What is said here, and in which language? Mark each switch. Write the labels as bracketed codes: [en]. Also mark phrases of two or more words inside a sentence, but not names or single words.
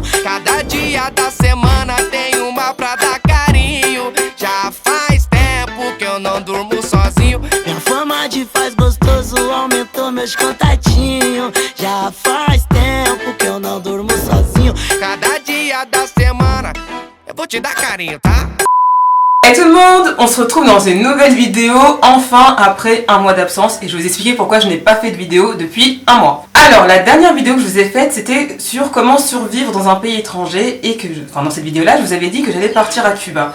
[pt] Cada dia da semana tem uma pra dar carinho. Já faz tempo que eu não durmo sozinho. Minha fama de faz gostoso aumentou meus contatinhos. Já faz tempo que eu não durmo sozinho. Cada dia da semana eu vou te dar carinho, tá? [fr] Hey tout le monde, on se retrouve dans une nouvelle vidéo, enfin après un mois d'absence, et je vais vous expliquer pourquoi je n'ai pas fait de vidéo depuis un mois. Alors la dernière vidéo que je vous ai faite, c'était sur comment survivre dans un pays étranger, et que, dans cette vidéo là, je vous avais dit que j'allais partir à Cuba.